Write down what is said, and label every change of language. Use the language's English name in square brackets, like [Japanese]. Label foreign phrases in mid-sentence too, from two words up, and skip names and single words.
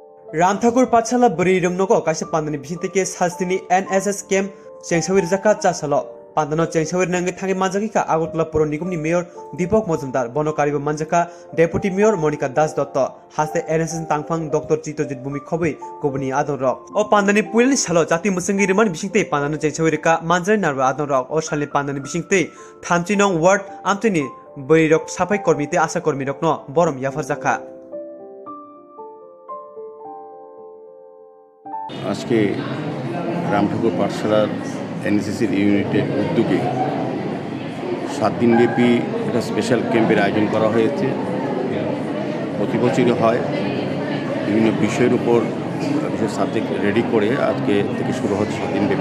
[Kok Borok] रामठाकुर पाठशाला बरी रमनोको कासे पांदनी बिसिंग तेके सास्तिनी एनएसएस कैम्प चेंगसाविर जाका चासालो पांदनो चेंगसाविर नंगे थांगे मानजाकिका आगरतला पौर निगमनि मेयर दीपक मजुमदार बनकारिबो मानजाका [English] deputy mayor [Kok Borok] मनिका दास दत्त हास्ते एनएसएस तांगफांग डॉक्टर चित्तजित भूमि खबै गुबुनि आदन रक ओ पांदनी पुइलनि सालो जाति मुसंगी रिमान बिसिंग ते पांदनो चेंगसाविर का मानजारि नारबा आदन रक ओ सालनि पांदनी बिसिंग ते थामचि नं वार्ड आमतेनि बरी रक साफाई कर्मी ते आशा कर्मी रक न बरम याफार जाका [Bangla] আজকে রামঠাকুর পাঠশালার এনএসএসের ইউনিটের উদ্যোগে 7 দিনব্যাপী একটা [English] special camp [Bangla] আয়োজন করা হয়েছে। প্রতি বছরই হয়, বিভিন্ন বিষয়ের উপর বিশেষ [English] subject ready [Bangla] করে আজকে থেকে শুরু হচ্ছে 7 দিনব্যাপী।